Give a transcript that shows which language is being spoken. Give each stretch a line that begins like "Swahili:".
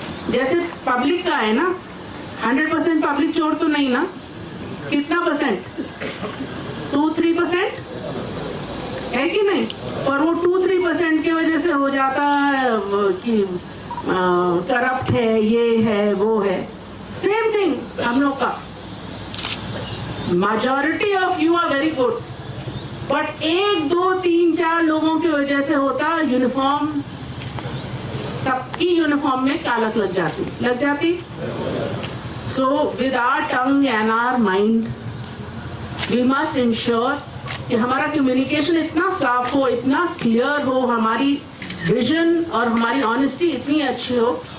Hindi: जैसे पब्लिक का है ना, 100% पब्लिक चोर तो नहीं ना, कितना परसेंट, 2-3% है कि नहीं. और वो 2-3% की वजह से हो जाता है कि करप्ट है, ये है, वो है.
English: same thing
Hindi: हम लोग का.
English: majority of you are very good, but 1, 2, 3, 4
Hindi: लोगों की वजह से होता. यूनिफॉर्म, सबकी यूनिफॉर्म में कालक लग जाती.
English: So with our tongue and our mind, we must ensure
Hindi: कि हमारा कम्युनिकेशन इतना साफ हो, इतना क्लियर हो, हमारी विजन और हमारी ऑनेस्टी इतनी अच्छी हो